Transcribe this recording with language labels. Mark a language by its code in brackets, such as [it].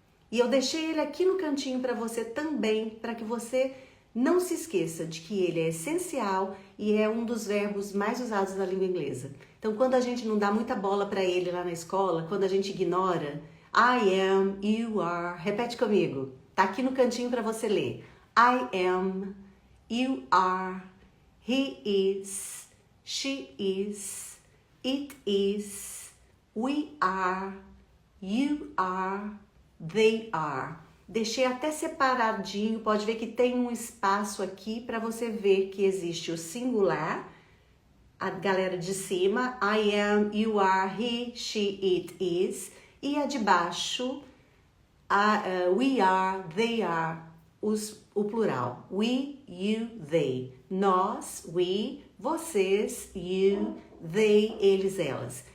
[pt] E eu deixei ele aqui no cantinho para você também, para que você não se esqueça de que ele é essencial e é um dos verbos mais usados na língua inglesa. Então, quando a gente não dá muita bola para ele lá na escola, quando a gente ignora, [en] I am, you are, [pt] repete comigo, tá aqui no cantinho para você ler. [en] I am, you are, he is, she is, it is, we are, you are, they are. [pt] Deixei até separadinho, pode ver que tem um espaço aqui para você ver que existe o singular, a galera de cima, [en] I am, you are, he, she, it is, [pt] e a de baixo, [en] we are, they are, [pt] o plural, [en] we, you, they, [pt] nós, [en] we, [pt] vocês, [en] you, they, [pt] eles, elas.